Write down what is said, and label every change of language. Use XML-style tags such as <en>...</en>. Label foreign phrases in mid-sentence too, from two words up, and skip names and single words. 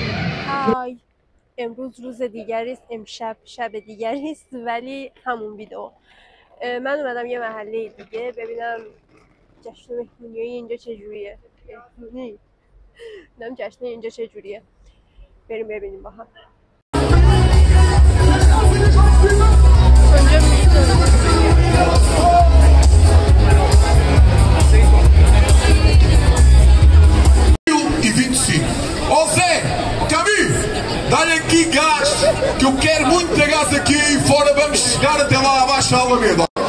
<fa>های، امروز روز دیگری است، امشب شب دیگری است، ولی همون ویدئو. من اومدم یه محله دیگه ببینم جشن مهمونی اینجا چجوریه. ببینم جشن اینجا چجوریه. بریم ببینیم با هم.</fa> <pt>Dá-lhe aqui gás, que eu quero muito ter gás aqui e fora vamos chegar até lá abaixo da Alameda.</pt>